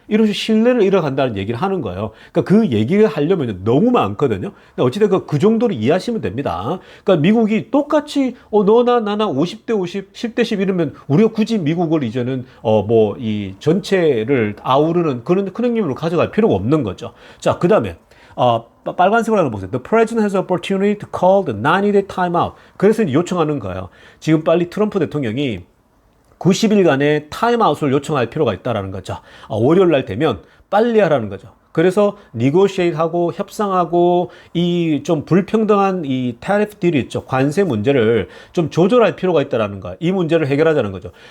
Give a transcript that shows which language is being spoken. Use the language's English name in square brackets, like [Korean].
[Korean] 이런 식으로 신뢰를 잃어간다는 얘기를 하는 거예요. 그러니까 그 얘기를 하려면 너무 많거든요. 근데 어찌됐건 그 정도로 이해하시면 됩니다. 그러니까 미국이 똑같이 너나 나나 50대 50, 10대 10 이러면 우리가 굳이 미국을 이제는 이 전체를 아우르는 그런 큰형님으로 가져갈 필요가 없는 거죠. 자, 그다음에 빨간색으로 하는 거 보세요. [English] The president has the opportunity to call the 90-day timeout. [Korean] 그래서 요청하는 거예요. 지금 빨리 트럼프 대통령이 90일간의 타임아웃을 요청할 필요가 있다라는 거죠. 월요일 날 되면 빨리 하라는 거죠. 그래서 negotiate하고 협상하고 이 좀 불평등한 이 tariff 딜이 있죠. 관세 문제를 좀 조절할 필요가 있다라는 거야. 이 문제를 해결하자는 거죠.